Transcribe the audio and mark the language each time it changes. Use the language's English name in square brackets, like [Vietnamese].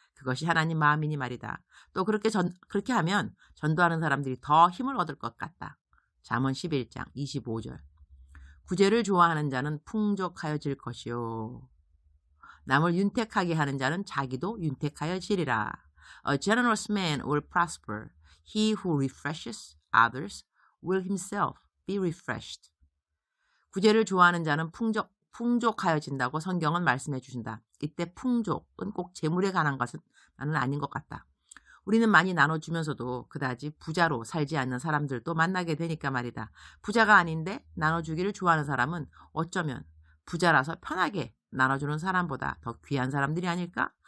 [Korean] 그것이 하나님 마음이니 말이다. 또 그렇게 하면 전도하는 사람들이 더 힘을 얻을 것 같다. 잠언 11장 25절. 구제를 좋아하는 자는 풍족하여질 것이요. 남을 윤택하게 하는 자는 자기도 윤택하여지리라. [English] A generous man will prosper. He who refreshes others will himself be refreshed. [Korean] 구제를 좋아하는 자는 풍족하여진다고 성경은 말씀해 주신다. 이때 풍족은 꼭 재물에 관한 것은 나는 아닌 것 같다. 우리는 많이 나눠주면서도 그다지 부자로 살지 않는 사람들도 만나게 되니까 말이다. 부자가 아닌데 나눠주기를 좋아하는 사람은 어쩌면 부자라서 편하게 나눠주는 사람보다 더 귀한 사람들이 아닐까?